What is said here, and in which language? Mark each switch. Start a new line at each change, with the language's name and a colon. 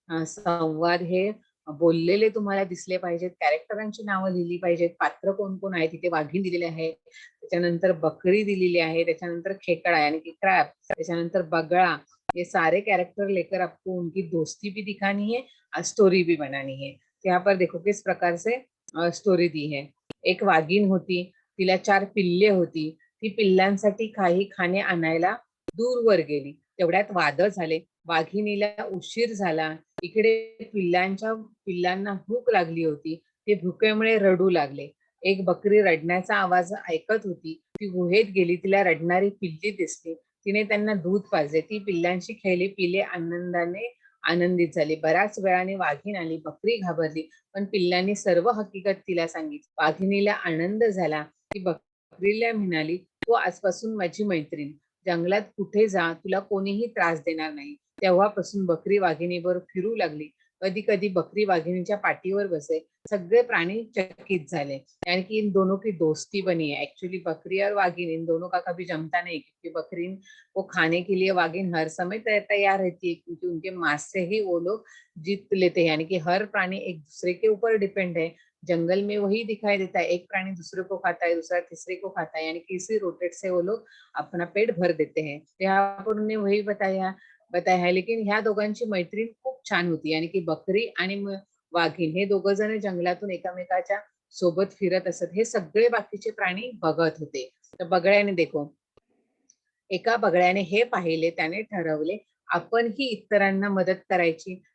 Marathi: संवाद हे बोललेले तुम्हाला दिसले पाहिजेत, कॅरेक्टरांची नावं लिहिली पाहिजेत, पात्र कोण कोण आहे, तिथे वाघीण दिलेले आहे, त्याच्यानंतर बकरी दिलेली आहे, त्याच्यानंतर खेकडा यानी कि क्रॅब, त्याच्यानंतर बगळा,
Hindi: ये सारे कैरेक्टर लेकर आपको उनकी दोस्ती भी दिखानी है, स्टोरी भी बनानी है। तो यहाँ पर देखो किस प्रकार से स्टोरी दी है।
Marathi: एक वाघीण होती, तिला 4 पिल्ले होती, ती पिल्लांसाठी काही खाणे आणायला दूरवर गेली, तेवढ्यात वादळ झाले, वाघिणीला उशीर झाला, इकडे पिल्लांना भूक लागली होती, ते भुकेमुळे रडू लागले। एक बकरी रडण्याचा आवाज ऐकत होती, ती गुहेत गेली, तिला रडणारी पिल्ली दिसली, तिने त्यांना दूध पाजले, ती पिल्लांशी खेळली, पिले आनंदाने आनंदित झाली। बऱ्याच वेळाने वाघीण आली, बकरी घाबरली, पण पिल्लांनी सर्व हकीकत तिला सांगितली। वाघिणीला आनंद झाला, ती बकरीला म्हणाली, तू आजपासून माझी मैत्रीण, जंगलात कुठे जा, तुला कोणीही त्रास देणार नाही। तेव्हापासून बकरी वाघिणीबरोबर फिरू लागली, कधी कधी बकरी वाघिणीच्या पाठीवर बसे। सगळे प्राणी चकित झाले,
Hindi: यानी कि इन दोनों की दोस्ती बनी है। एक्चुअली बकरी और वाघिन इन दोनों का कभी जमता नहीं, क्योंकि बकरी को खाने के लिए वाघिन हर समय तैयार रहती है, क्योंकि उनके मांस से ही वो लोग जीत लेते हैं। यानी कि हर प्राणी एक दूसरे के ऊपर डिपेंड है। जंगल में वही दिखाई देता है, एक प्राणी दूसरे को खाता है, दूसरा तीसरे को खाता है, यानी कि इसी रोटेट से वो लोग अपना पेट भर देते हैं। यहाँ पर उन्होंने वही बताया है।
Marathi: लेकिन ह्या दोघांची मैत्री खूप छान होती,
Hindi: यानी कि
Marathi: बकरी आणि वाघीण हे दोघ जण जंगलातून एकमेकाच्या सोबत फिरत असत, हे सगळे बाकीचे प्राणी बघत होते। तर बगळ्याने देखो, एका बगळ्याने हे पाहिले, त्याने ठरवले आपणही इतरांना मदत करायची।